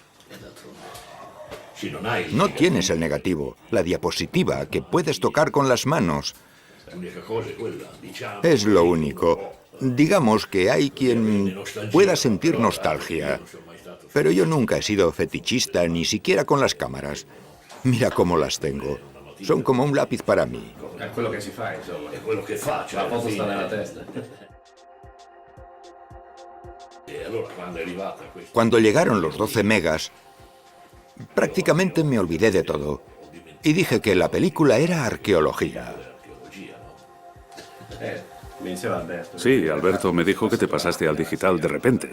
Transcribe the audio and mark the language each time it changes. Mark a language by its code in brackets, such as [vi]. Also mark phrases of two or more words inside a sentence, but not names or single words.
[es] No tienes el negativo, la diapositiva que puedes tocar con las manos. Es lo único. Digamos que hay quien pueda sentir nostalgia. Pero yo nunca he sido fetichista, ni siquiera con las cámaras. Mira cómo las tengo. Son como un lápiz para mí. [it] È quello che si fa, insomma. È quello che faccio. La foto sta nella testa. [es] Cuando llegaron los 12 megas, prácticamente me olvidé de todo. Y dije que la película era arqueología. Sí, Alberto me dijo que te pasaste al digital de repente.